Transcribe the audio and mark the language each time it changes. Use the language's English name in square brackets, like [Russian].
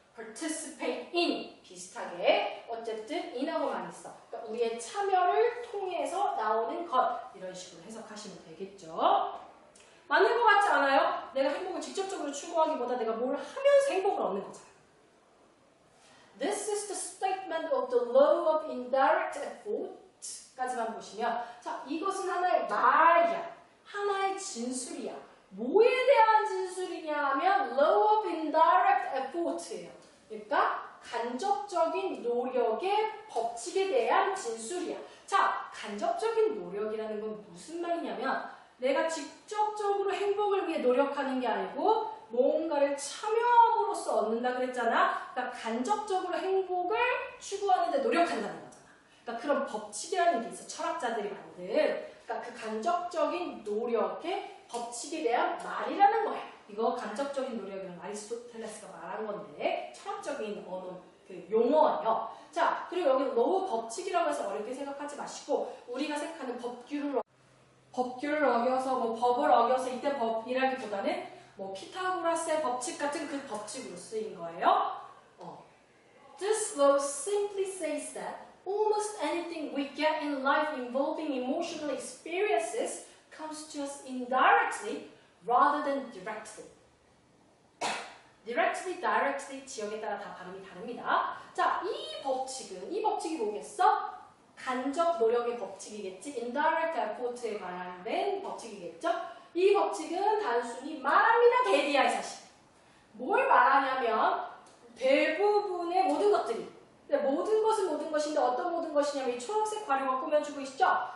[Korean] participate in 비슷하게 어쨌든 in하고만 있어. 그러니까 우리의 참여를 통해서 나오는 것 이런 식으로 해석하시면 되겠죠. 맞는 것 같지 않아요? 내가 행복을 직접적으로 추구하기보다 내가 뭘 하면서 행복을 얻는 거잖아. [English] This is the statement of the law of indirect effort [Korean] 까지만 보시면 자 이것은 하나의 말이야. 하나의 진술이야. 뭐에 대한 진술이냐 하면 law of indirect effort예요. 그러니까 간접적인 노력의 법칙에 대한 진술이야. 자, 간접적인 노력이라는 건 무슨 말이냐면 내가 직접적으로 행복을 위해 노력하는 게 아니고 뭔가를 참여함으로써 얻는다 그랬잖아. 그러니까 간접적으로 행복을 추구하는 데 노력한다는 거잖아. 그러니까 그런 법칙이라는 게 있어. 철학자들이 만든. 그러니까 그 간접적인 노력의 법칙에 대한 말이라는 거야. 이거 간접적인 노력이란 아리스토텔레스가 말한 건데 철학적인 언어 그 용어예요. 자, 그리고 여기 너무 법칙이라고 해서 어렵게 생각하지 마시고 우리가 생각하는 법규를 어겨서 뭐 법을 어겨서 이때 법이라기보다는 뭐 피타고라스의 법칙 같은 그 법칙으로 쓰인 거예요. [English] This law simply says that almost anything we get in life involving emotional experiences comes to us indirectly rather than directly. [Korean] directly, 지역에 따라 다 발음이 다릅니다. 자, 이 법칙이 뭐겠어? 간접 노력의 법칙이겠지. indirect effort에 관련된 법칙이겠죠. 이 법칙은 단순히 말합니다. 대리할 사실. 뭘 말하냐면 대부분의 모든 것들이 모든 것은 모든 것인데 어떤 모든 것이냐면 이 초록색 괄호가 꾸며주고 있죠.